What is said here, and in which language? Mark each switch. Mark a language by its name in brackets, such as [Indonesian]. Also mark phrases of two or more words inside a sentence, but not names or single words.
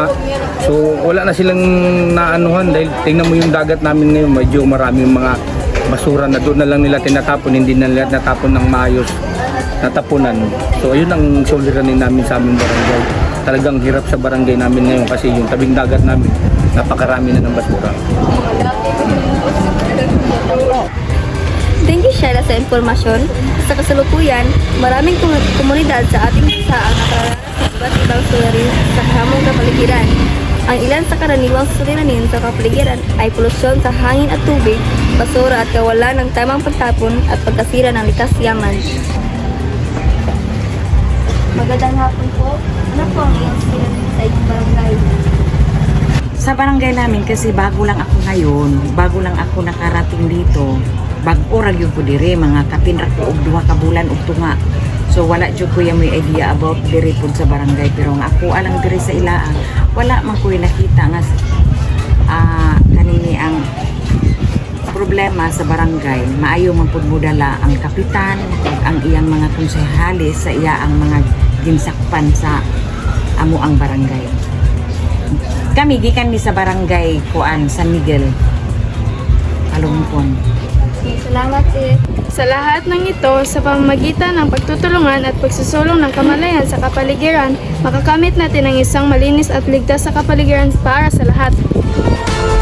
[Filipino] So wala na silang naanuhan dahil tingnan mo yung dagat namin ngayon, medyo marami yung mga basura na doon na lang nila tinatapon, hindi na nila natapon ng maayos natapunan. So ayun ang suliranin namin sa aming barangay. Talagang hirap sa barangay namin ngayon kasi yung tabing dagat namin napakarami na ng basura. [English] Thank you, Shaila, [Filipino] sa impormasyon. Sa kasalukuyan, maraming komunidad sa ating bansa ang nakaranas ng iba't ibang suliranin sa hamong kapaligiran. Ang ilan sa karaniwang suliranin sa kapaligiran ay polusyon sa hangin at tubig, basura at kawalan ng tamang pagtapon at pagkasira ng likas yaman. Magandang hapon po. Ano po ang iyong suliranin sa inyong barangay? Sa barangay namin kasi bago lang ako nakarating dito. [Cebuano] Bag-o ra gyud ko dire, mga kapin ra ko og 2 ka bulan og tunga. So wala jud ko may idea about dire pud sa barangay, pero nga ako alang dire sa ilaan wala man ko nakita nga kanini ang problema sa barangay. Maayo man pud modala ang kapitan ug ang iyang mga konsehalis sa iya ang mga ginsakpan sa amo ang barangay. Kami gikan mi sa barangay kuan San Miguel, Alungkon. [Filipino] Salamat eh. Sa lahat ng ito, sa pamamagitan ng pagtutulungan at pagsusulong ng kamalayan sa kapaligiran, makakamit natin ang isang malinis at ligtas sa kapaligiran para sa lahat.